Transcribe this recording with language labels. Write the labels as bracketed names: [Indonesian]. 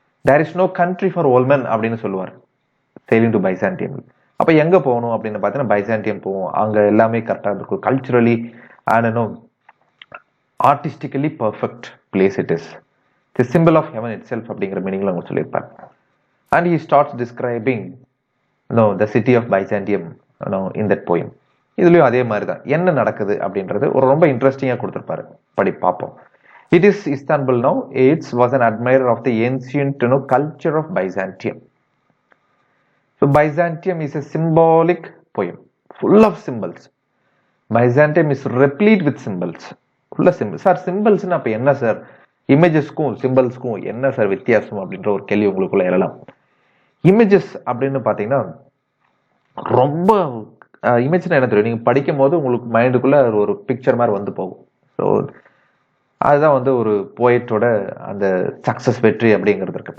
[English] there is no country for old men [Tamil] அப்படின்னு சொல்லுவார் [English] Sailing to Byzantium. [Tamil] அப்போ எங்கே போகணும் அப்படின்னு பார்த்தீங்கன்னா பைசாண்டியம் போவோம். அங்கே எல்லாமே கரெக்டாக இருக்கும். [English] Culturally and artistically perfect place it is. The simple of heaven itself [Tamil] அப்படிங்கிற மீனிங்ல அவங்க சொல்லியிருப்பார். [English] And he starts describing the city of Byzantium in that poem. [Tamil] இதுலயும் அதே மாதிரி தான் என்ன நடக்குது அப்படின்றது ஒரு ரொம்ப இன்ட்ரெஸ்டிங்காக கொடுத்துருப்பாரு. படி பார்ப்போம். [English] It is Istanbul now. Yeats was an admirer of the ancient culture of Byzantium. So Byzantium is a symbolic poem, full of symbols. Byzantium is replete with symbols. Full of symbols. [Tamil] Sir சிம்பிள்ஸ்னு அப்போ என்ன sir, இமேஜஸ்க்கும் சிம்பிள்ஸ்க்கும் என்ன sir வித்தியாசம் அப்படின்ற ஒரு கேள்வி உங்களுக்குள்ள எழலாம். Images அப்படின்னு பார்த்தீங்கன்னா ரொம்ப இமேஜ்னா என்ன தெரியும், நீங்கள் படிக்கும் போது உங்களுக்கு மைண்டுக்குள்ள ஒரு பிக்சர் மாதிரி வந்து போகும். ஸோ அதுதான் வந்து ஒரு போயட்டோட அந்த சக்ஸஸ் வெற்றி அப்படிங்கிறது இருக்கு.